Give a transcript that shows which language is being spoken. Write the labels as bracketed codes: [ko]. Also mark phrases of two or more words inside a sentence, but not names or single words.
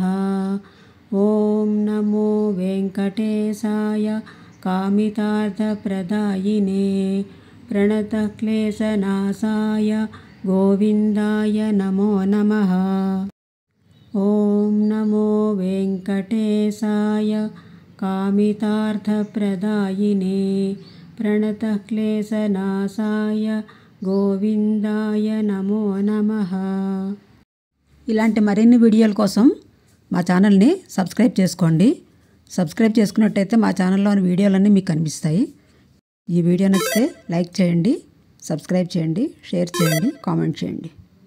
[sa] ॐ नमो वेङ्कटेशाय कामितार्थप्रदायिने प्रणतक्लेशनाशाय गोविन्दाय नमो नमः। ॐ नमो वेङ्कटेशाय कामितार्थप्रदायिने प्रणतक्लेशनाशाय गोविन्दाय नमो नमः। [te] ఇలాంటి మరిన్ని వీడియోల కోసం మా ఛానల్ని సబ్స్క్రైబ్ చేసుకోండి. సబ్స్క్రైబ్ చేసుకున్నట్టయితే మా ఛానల్లోని వీడియోలన్నీ మీకు కనిపిస్తాయి. ఈ వీడియో నచ్చితే లైక్ చేయండి, సబ్స్క్రైబ్ చేయండి, షేర్ చేయండి, కామెంట్ చేయండి.